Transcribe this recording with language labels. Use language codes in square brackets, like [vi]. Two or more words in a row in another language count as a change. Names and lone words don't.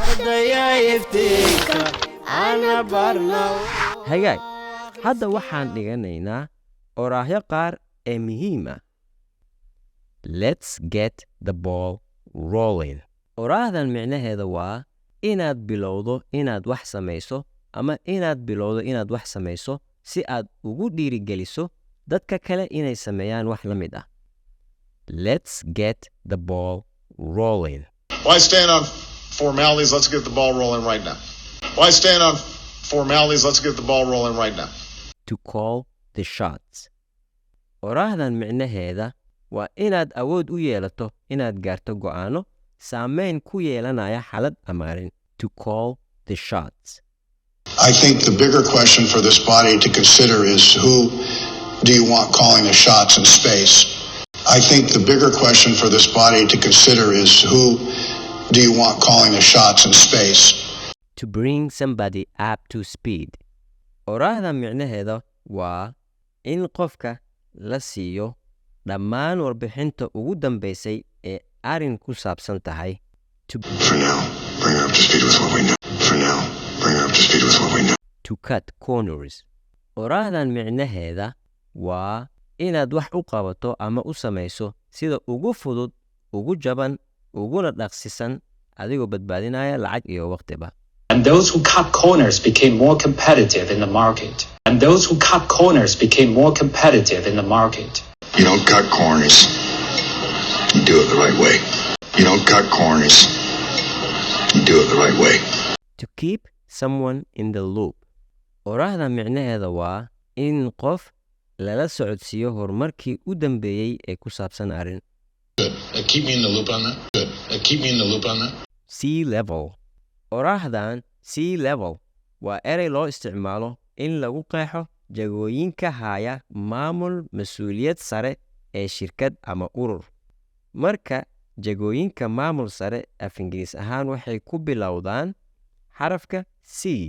[so] hagaag hadda waxaan dhiganaynaa oraahyo qaar ee muhiim ah. [en] Let's get the ball rolling. [so] oraahdan micnaheeda waa inaad bilowdo inaad wax samayso ama inaad bilowdo inaad wax samayso si aad ugu dhiirigeliso dadka kale inay sameeyaan wax la mid ah. [en] Let's get the ball rolling. Why stand on formalities? Let's get the ball rolling right now. Why stand on formalities? Let's get the ball rolling right now. To call the shots. [so] oraahdan micnaheeda waa inaad awood u yeelato inaad gaarto go'aano saameyn ku yeelanaya xalad ama arrin. [en] To call the shots. I think the bigger question for this body to consider is who do you want calling the shots in space? I think the bigger question for this body to consider is who do you want calling the shots in space? To bring somebody up to speed. [so] oraahda micnaheeda waa in qofka la siiyo dhammaan warbixinta ugu dambaysay ee arrin ku saabsan tahay. [en] For now, bring her up to speed with what we know. For now, bring her up to speed with what we know. To cut corners. [so] oraahdan micnaheeda waa inaad wax u qabato ama u samayso sida ugu fudud, ugu jaban, uguna dhaqsisan adigoo badbaadinaya lacag iyo waqtiba. [en] And those who cut corners became more competitive in the market. And those who cut corners became more competitive in the market. You don't cut corners. You do it the right way. You don't cut corners. You do it the right way. To keep someone in the loop. [so] oraahda micnaheeda waa in qof lala socodsiiyo horumarkii u dambeeyey ee ku saabsan arrin. [en] Good. Keep me in the loop on that. Good. Keep me in the loop on that. Sea level. [so] oraahdan [en] sea level [so] waa erey loo isticmaalo in lagu qeexo jagooyinka haya maamul mas'uuliyad sare ee shirkad ama urur. marka jagooyinka maamul sare af Ingiriis ahaan waxay ku bilowdaan xarafka C.